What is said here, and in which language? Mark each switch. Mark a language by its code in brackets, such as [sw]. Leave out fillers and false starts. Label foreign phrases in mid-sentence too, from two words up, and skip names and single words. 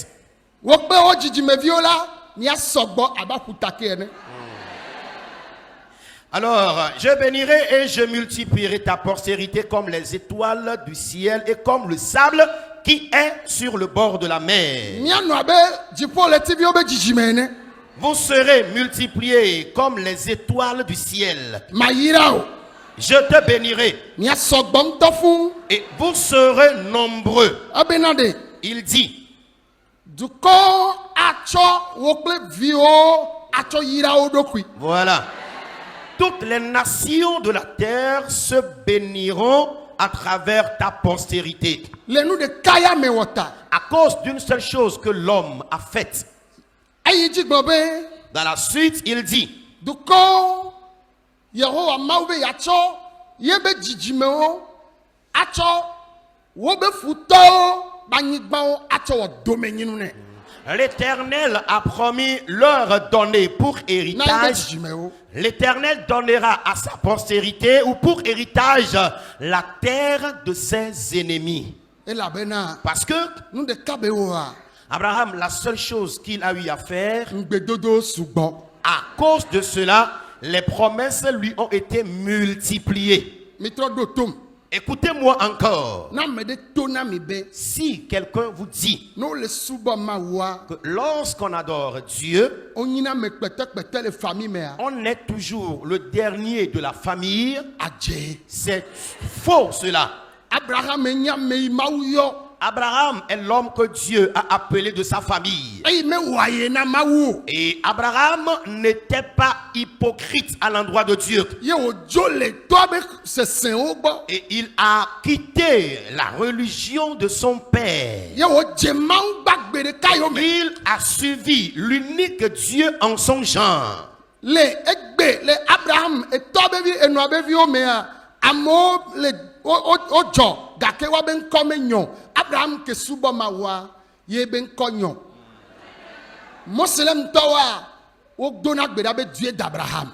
[ee] Wo kpe wo dzidzimeviwo la mia sɔgbɔ abe aƒutake ene. [fr] Alors, je bénirai et je multiplierai ta postérité comme les étoiles du ciel et comme le sable qui est sur le bord de la mer. [ee] Mianu abe dziƒo le tiviwo be dzidzime ene. [fr] Vous serez multipliés comme les étoiles du ciel. [ee] Mayira o. [fr] Je te bénirai [ee] Mia sɔgbɔ ŋutɔ fũu. [fr] et vous serez nombreux. [ee] Ebena de. [fr] Il dit, [ee] Dukɔ atsɔ wo kple viwo atsɔ yira wo ɖokui. [fr] voilà. Toutes les nations de la terre se béniront à travers ta postérité. [ee] Le nu ɖeka ya me wɔ ta. [fr] À cause d'une seule chose que l'homme a faite. [ee] Eyi dzi gblɔ be [fr] Dans la suite, il dit, [ee] dukɔ Yehowa Mawu be yatsɔ ye be dzidzimewo atsɔ wo be futɔwo be anyigbawo atsɔ wɔ domenyinu nɛ. [fr] l'Éternel a promis leur donner pour [ee] Na ye be [fr] héritage. [ee] dzidzimewo. [fr] L'Éternel donnera à sa postérité ou pour héritage la terre de ses ennemis. [ee] Elabena [fr] Parce que [ee] nu ɖeka be woa Abraham, [fr] la seule chose qu'il a eu à faire, [ee] ŋugbedodo sugbɔ. [fr] à cause de cela, les promesses lui ont été multipliées. [ee] Mitrɔ ɖo tom. [fr] Écoutez-moi encore. [ee] Na ame ɖe to na mi be [fr] Si quelqu'un vous dit [ee] ne wole subɔ Mawua [fr] que lorsqu'on adore Dieu, [ee] wonyina me kpɛtɛkpɛtɛ le famille mea [fr] on est toujours le dernier de la famille, [ee] adze. [fr] c'est faux cela. [ee] Abraham enya ame yi Mawu yɔ [fr] Abraham est l'homme que Dieu a appelé de sa famille. [ee] eyi me wɔa ye na Mawu o. [fr] Et Abraham n'était pas hypocrite à l'endroit de Dieu. [ee] Ye wòdzo le toa be sesẽwo gbɔ. [fr] Et il a quitté la religion de son père. [ee] Ye wòdze Mawu gbagbe ɖeka yɔ me. [fr] Il a suivi l'unique Dieu en son genre. [ee] Le egbe le Abraham etɔ be vi enɔa be viwo mea amewo le wodzɔ gake woabe ŋkɔ menyɔ. Abraham ke subɔ Mawua ye be ŋkɔ nyɔ. Moselemtɔwoa wodona gbe ɖa be [fr] Dieu d'Abraham.